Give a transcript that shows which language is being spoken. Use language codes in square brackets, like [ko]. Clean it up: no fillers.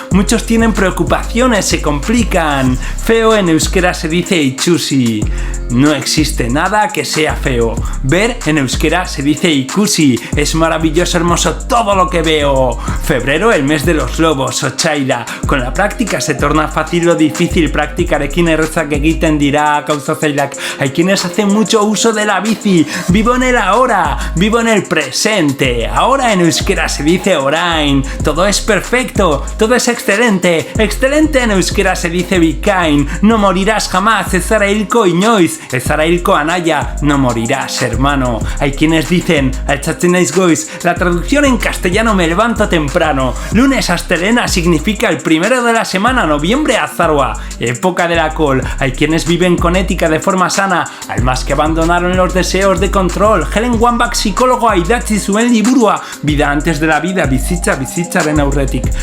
[es] Muchos tienen preocupaciones, se complican. Feo en euskera se dice itxusi. No existe nada que sea feo. Ver en euskera se dice ikusi. Es maravilloso, hermoso todo lo que veo. Febrero, el mes de los lobos, otxaila. Con la práctica se torna fácil lo difícil. [eu] Praktikarekin errazak egiten dira gauza zailak. [es] Hay quienes hacen mucho uso de la bici. Vivo en el ahora, vivo en el presente. Ahora en euskera se dice orain. Todo es perfecto, todo es excelente. Excelente en euskera se dice bikain. No morirás jamás, [eu] ez zara hilko inoiz. Ez zara hilko anaia, [es] no morirás, hermano. Hay quienes dicen, [eu] altzatzen naiz goiz. [es] La traducción en castellano me levanto temprano. Lunes astelena significa el primero de la semana, noviembre azaroa, época de la col. Hay quienes viven con ética de forma sana, almas que abandonaron los deseos de control. Helen Wambach, psicólogo, [eu] idatzi zuen liburua, [es] vida antes de la vida, [eu] bizitzaren aurretik.